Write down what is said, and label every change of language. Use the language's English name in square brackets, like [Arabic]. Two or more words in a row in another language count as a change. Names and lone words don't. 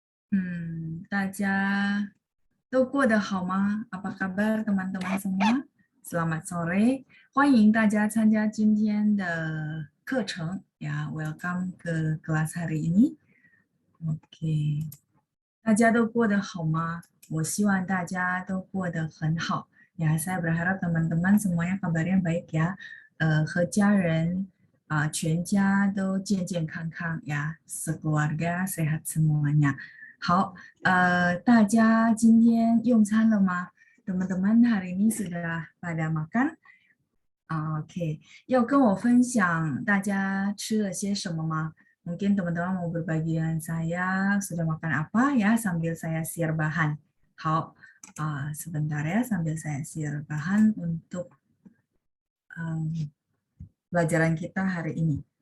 [Chinese] 大家都过得好吗 ？ [Indonesian] Apa kabar teman-teman semua? Selamat sore， [Chinese] 欢迎大家参加今天的课程呀 ， [Indonesian] Welcome ke kelas hari ini。 [Chinese] OK，大家都过得好吗？我希望大家都过得很好。 [Indonesian] Ya, saya berharap teman-teman semuanya kabarnya baik ya， [Chinese] 和家人全家都健健康康呀 ， [Indonesian] sekeluarga sehat semuanya。 [Chinese] 好，大家今天用餐了吗 [Indonesian] ？Teman-teman hari ini sudah pada makan？OK， [Chinese] 要跟我分享大家吃了些什么吗 [Indonesian] ？Mungkin teman-teman mau berbagi dengan saya sudah makan apa ya sambil saya share bahan. 好，sebentar ya sambil saya share bahan untuk pelajaran kita hari ini.